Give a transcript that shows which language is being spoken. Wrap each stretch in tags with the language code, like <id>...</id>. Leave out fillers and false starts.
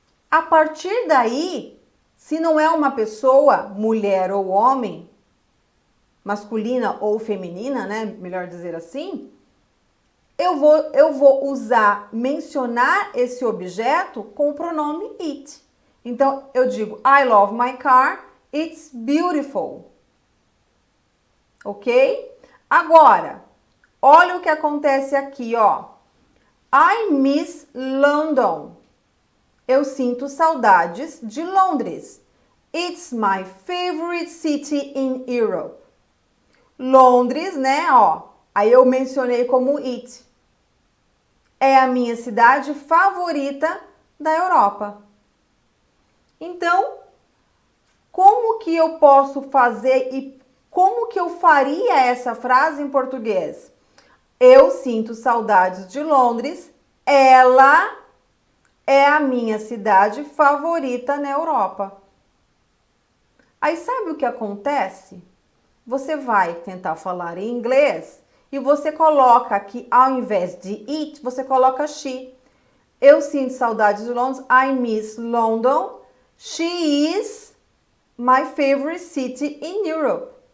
<pt>A partir daí, se não é uma pessoa, mulher ou homem, masculina ou feminina, né? Melhor dizer assim, eu vou mencionar esse objeto com o pronome it. Então, eu digo,</pt> <en>I love my car, it's beautiful. Ok?</en> <pt>Agora, olha o que acontece aqui, ó.</pt> <en>I miss London.</en> <pt>Eu sinto saudades de Londres.</pt> <en>It's my favorite city in Europe.</en> <pt>Londres, né, ó. Aí eu mencionei como it. É a minha cidade favorita da Europa. Então, como que eu posso fazer e como que eu faria essa frase em português? Eu sinto saudades de Londres. Ela é a minha cidade favorita na Europa. Aí sabe o que acontece? Você vai tentar falar em inglês e você coloca aqui, ao invés de it, você coloca she. Eu sinto saudades de Londres.</pt> <en>I miss London. She is my favorite city in Europe.</en>